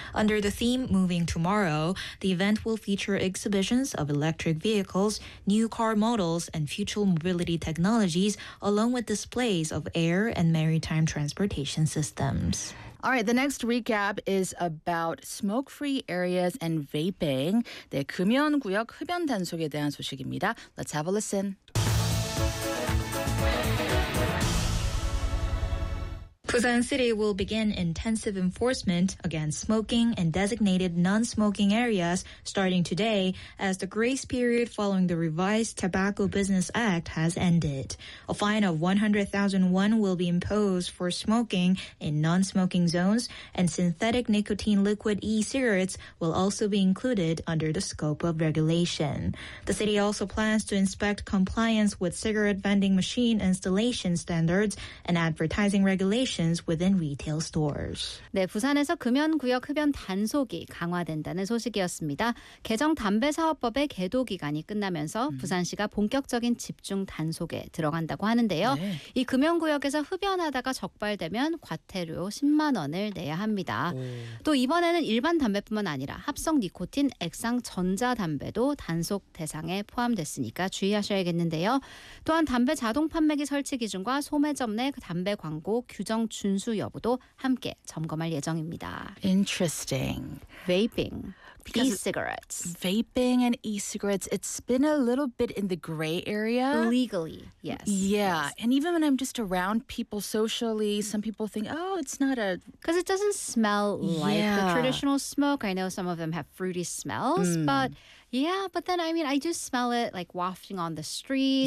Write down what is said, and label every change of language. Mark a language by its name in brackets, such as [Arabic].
[English] Under the theme Moving Tomorrow, the event will feature exhibitions of electric vehicles, new car models, and future mobility technologies, along with displays of air and maritime transportation systems. All right, the next recap is about smoke-free areas and vaping. [Korean] 네, 금연 구역 흡연 단속에 대한 소식입니다. [English] Let's have a listen. 부산 City will begin intensive enforcement against smoking and designated non-smoking areas starting today as the grace period following the revised Tobacco Business Act has ended. A fine of 100,000 won will be imposed for smoking in non-smoking zones and synthetic nicotine liquid e-cigarettes will also be included under the scope of regulation. The city also plans to inspect compliance with cigarette vending machine installation standards and advertising regulations within retail stores. [Korean] 네, 부산에서 금연 구역 흡연 단속이 강화된다는 소식이었습니다. 개정 담배 사업법의 계도 기간이 끝나면서 부산시가 본격적인 집중 단속에 들어간다고 하는데요. 네. 이 금연 구역에서 흡연하다가 적발되면 과태료 10만 원을 내야 합니다. 오. 또 이번에는 일반 담배뿐만 아니라 합성 니코틴 액상 전자 담배도 단속 대상에 포함됐으니까 주의하셔야겠는데요. 또한 담배 자동 판매기 설치 기준과 소매점 내 담배 광고 규정 준수 여부도 함께 점검할 예정입니다. [English] Interesting. Vaping. E-cigarettes. Vaping and e-cigarettes, it's been a little bit in the gray area. Legally, yes. Yeah, yes. And even when I'm just around people socially, some people think, oh, it's not a... Because it doesn't smell like the traditional smoke. I know some of them have fruity smells, but yeah, but then, I mean, I do smell it like wafting on the street.